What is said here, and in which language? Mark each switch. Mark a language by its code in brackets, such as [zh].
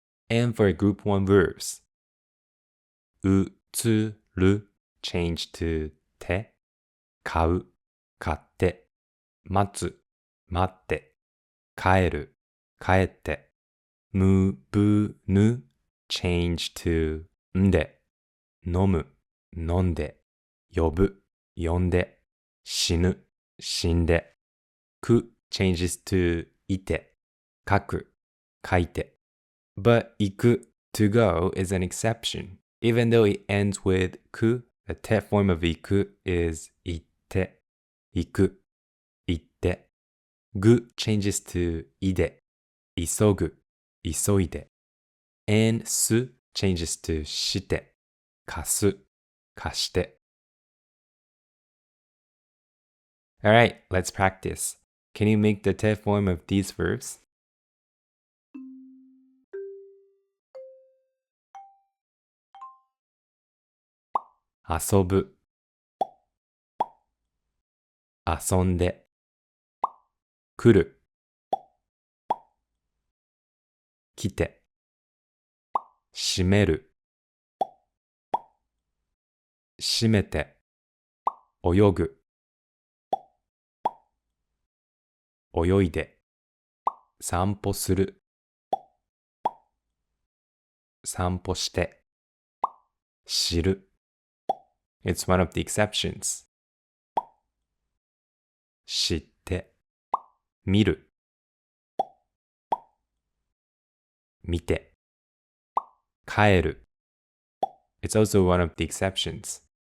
[en] And for group 1 verbs, [ja] うつる change to て、買う、買って、待つ、待って、帰る、帰って、むぶぬ change to んで、飲む、飲んで、呼ぶ、呼んで、死ぬ、死んで、く changes to いて、書く、書いて. [en] But 行く to go is an exception. Even though it ends with く, the te form of 行く is 行って、行く、行って. [ja] ぐ changes to いで、急ぐ、急いで. And す changes to して、貸す、貸して. [en] Alright, let's practice. Can you make the te form of these verbs? [ja] 遊ぶ、遊んで、来る、来て、閉める、閉めて、泳ぐ、泳いで、散歩する、散歩して、知る. [en] It's one of the exceptions. [ja] 知って、見る、見て、帰る. [en] It's also one of the exceptions.